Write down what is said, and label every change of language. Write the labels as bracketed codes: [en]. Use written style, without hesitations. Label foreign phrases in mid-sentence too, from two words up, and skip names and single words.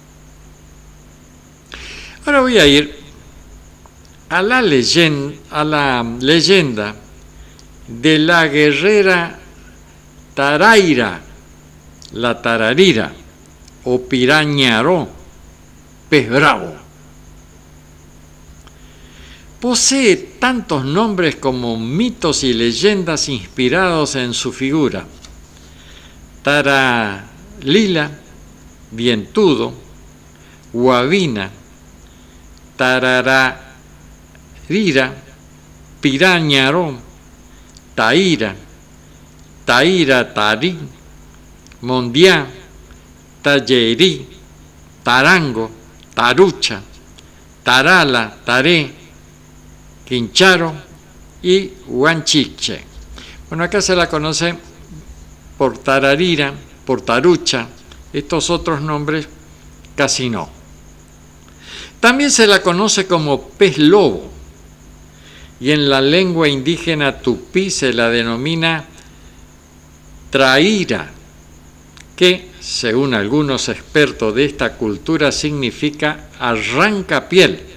[es] Ahora voy a ir a la leyenda de la guerrera Taraira, la tararira o pirañaró, pez bravo. Posee tantos nombres como mitos y leyendas inspirados en su figura. Taralila, vientudo, guabina, tarararira, pirañaró, taira, taira tarí, mondiá, tallerí, tarango, tarucha, tarala, taré, quincharo y huanchiche. Bueno, acá se la conoce por tararira, por tarucha, estos otros nombres casi no. También se la conoce como pez lobo, y en la lengua indígena tupí se la denomina traíra, que según algunos expertos de esta cultura, significa arrancapiel.